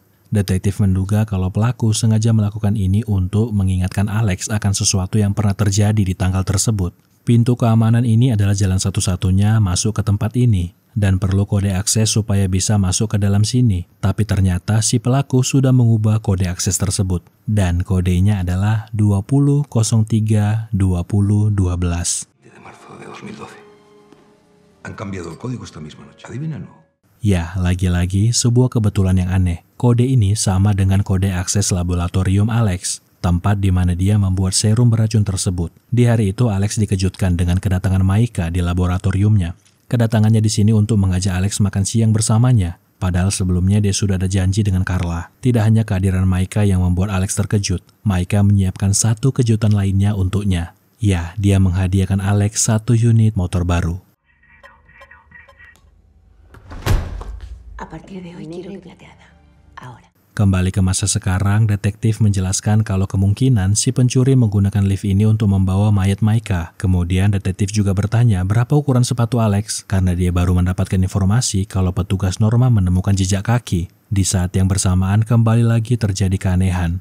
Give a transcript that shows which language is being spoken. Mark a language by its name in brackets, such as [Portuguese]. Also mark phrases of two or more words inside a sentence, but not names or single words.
[Indonesian] Detektif menduga kalau pelaku sengaja melakukan ini untuk mengingatkan Alex akan sesuatu yang pernah terjadi di tanggal tersebut. Pintu keamanan ini adalah jalan satu-satunya masuk ke tempat ini, dan perlu kode akses supaya bisa masuk ke dalam sini. Tapi ternyata si pelaku sudah mengubah kode akses tersebut, dan kodenya adalah 20-03-2012. [Spanish] De marzo de 2012. Han cambiado el código esta misma noche. Adivínalo. [Indonesian] Ya, lagi-lagi sebuah kebetulan yang aneh. Kode ini sama dengan kode akses laboratorium Alex, tempat di mana dia membuat serum beracun tersebut. Di hari itu, Alex dikejutkan dengan kedatangan Maika di laboratoriumnya. Kedatangannya di sini untuk mengajak Alex makan siang bersamanya. Padahal sebelumnya dia sudah ada janji dengan Carla. Tidak hanya kehadiran Maika yang membuat Alex terkejut, Maika menyiapkan satu kejutan lainnya untuknya. Ya, dia menghadiahkan Alex 1 unit motor baru. [Spanish] A partir de hoy quiero que plateada. Ahora. [Indonesian] Kembali ke masa sekarang, detektif menjelaskan kalau kemungkinan si pencuri menggunakan lift ini untuk membawa mayat Maika. Kemudian detektif juga bertanya berapa ukuran sepatu Alex, karena dia baru mendapatkan informasi kalau petugas Norma menemukan jejak kaki. Di saat yang bersamaan kembali lagi terjadi keanehan.